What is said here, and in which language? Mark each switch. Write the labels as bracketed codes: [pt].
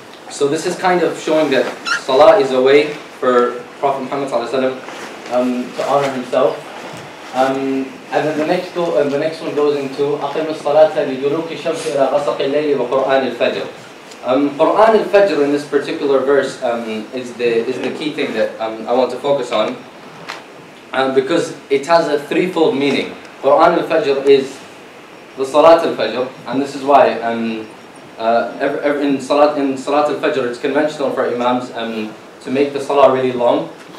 [en] So this is kind of showing that Salah is a way for Prophet Muhammad ﷺ to honor himself. And then the next one goes into [ar] أقم الصلاة لدلوك الشمس إلى غسق الليل وقرآن الفجر. [en] Qur'an al-Fajr in this particular verse is the key thing that I want to focus on, because it has a threefold meaning. Qur'an al-Fajr is the Salat al-Fajr, and this is why in Salat al-Fajr it's conventional for Imams to make the Salah really long.